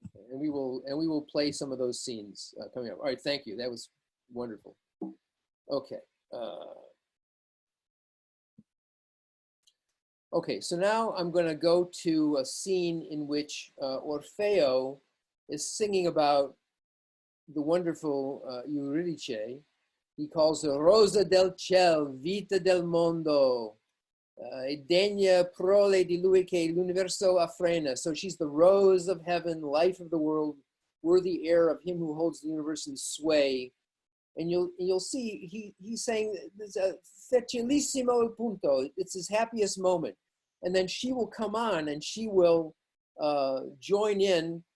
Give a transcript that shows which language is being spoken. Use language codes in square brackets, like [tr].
[en] And we will play some of those scenes coming up. All right, thank you. That was wonderful. Okay. Okay, so now I'm going to go to a scene in which Orfeo is singing about the wonderful Eurydice. He calls her [it] Rosa del ciel, vita del mondo, e degna prole di lui che l'universo affrena. [en] So she's the rose of heaven, life of the world, worthy heir of him who holds the universe in sway. And you'll see he's saying there's a facilissimo il punto. It's his happiest moment. And then she will come on and she will join in.